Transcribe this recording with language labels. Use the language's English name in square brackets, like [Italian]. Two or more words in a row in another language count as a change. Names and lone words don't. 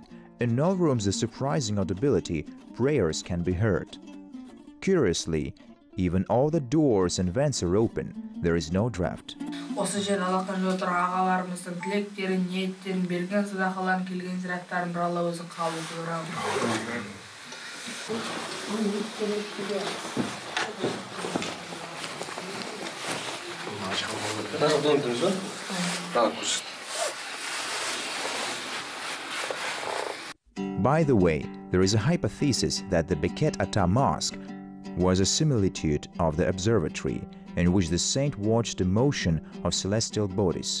[English] In all rooms of surprising audibility, prayers can be heard. Curiously, even all the doors and vents are open. There is no draft. [Kazakh] Осы жерде алақан отыр ағаларымыздың тілектерін, ниеттерін, берген садақаларын, келген зираттарын бір Алла өзі қабыл қылсын. [English] By the way, there is a hypothesis that the Beket-Ata Mosque was a similitude of the observatory in which the saint watched the motion of celestial bodies.